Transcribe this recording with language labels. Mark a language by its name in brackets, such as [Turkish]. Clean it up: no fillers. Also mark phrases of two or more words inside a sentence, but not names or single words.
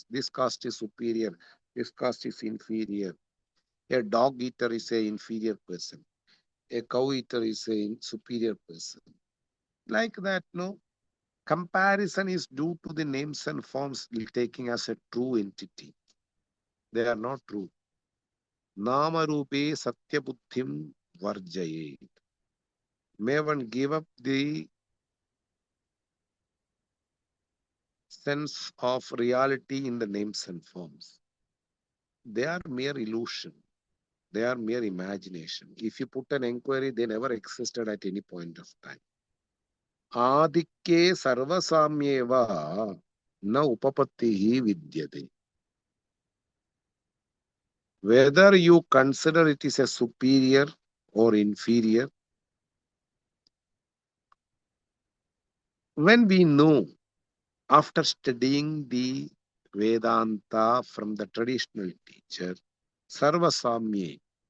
[English] This caste is superior. This caste is inferior. A dog eater is an inferior person. A cow eater is a superior person. Like that, no? Comparison is due to the names and forms taking as a true entity. They are not true. [Sanskrit] नामरूपे सत्यबुद्धिं वर्जयेत्. [English] May one give up the sense of reality in the names and forms. They are mere illusion. They are mere imagination. If you put an inquiry, they never existed at any point of time. [Sanskrit] आधिक्ये सर्वसाम्ये वा न उपपत्तिः विद्यते. [English] Whether you consider it is a superior or inferior, when we know after studying the Vedanta from the traditional teacher, Sarvasamye,